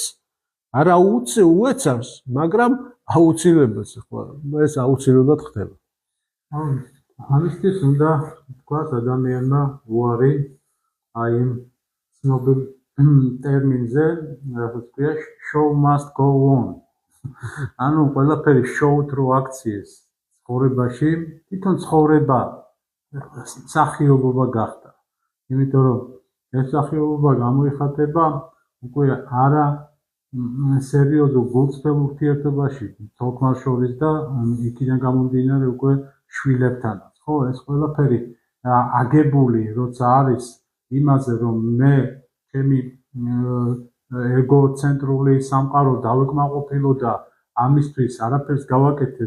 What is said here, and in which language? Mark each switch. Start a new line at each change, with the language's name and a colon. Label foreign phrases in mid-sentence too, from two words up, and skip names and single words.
Georgian: არა უეცავს, მაგრამ აუცილებელს ხო ეს აუცილებლად ხდება. ამისთვის უნდა თქვას ადამიანმა უარი აი იმ ცნობილ ტერმინზე, რასაც ქვია
English: show must go on.
Georgian: ანუ ყველაფერი show-თ რო აქციეს ცხოვრებაში, თვითონ ცხოვრება სახიობობა გახდა. იმიტომ რომ ეს სახიობობა გამოიხატება უკვე არა სერიოზულ გულწრფელ ურთიერთობაში თოქმარ შორის და იქიდან გამომდინარე უკვე შვილებთანაც ხო ეს ყველაფერი აგებული როცა არის იმაზე რომ მე ჩემი ეგოცენტრული სამყარო დავეკმაყოფილო და ამისთვის არაფერს გავაკეთებ